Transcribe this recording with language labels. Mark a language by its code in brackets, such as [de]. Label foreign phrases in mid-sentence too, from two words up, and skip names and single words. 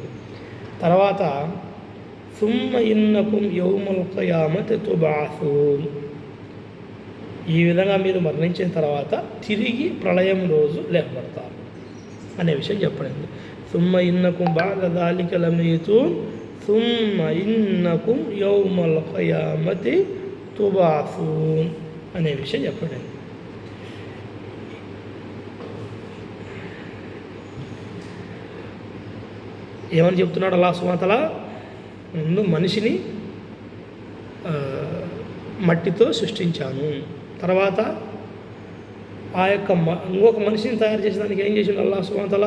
[ar] తర్వాత ثم إنكم يوم القيامة تبعثون. [te] ఈ విధంగా మీరు మరణించిన తర్వాత తిరిగి ప్రళయం రోజు లేపబడతారు అనే విషయం చెప్పబడింది. [ar] ثم إنكم بعد ذلك لميتون ثم إنكم يوم القيامة తుబాసూన్ [te] అనే విషయం చెప్పండి. ఏమని చెప్తున్నాడు [ar] الله سبحانه وتعالى? [te] ముందు మనిషిని మట్టితో సృష్టించాను, తర్వాత ఆ యొక్క ఇంకొక మనిషిని తయారు చేసేదానికి ఏం చేసిండు [ar] الله سبحانه وتعالى?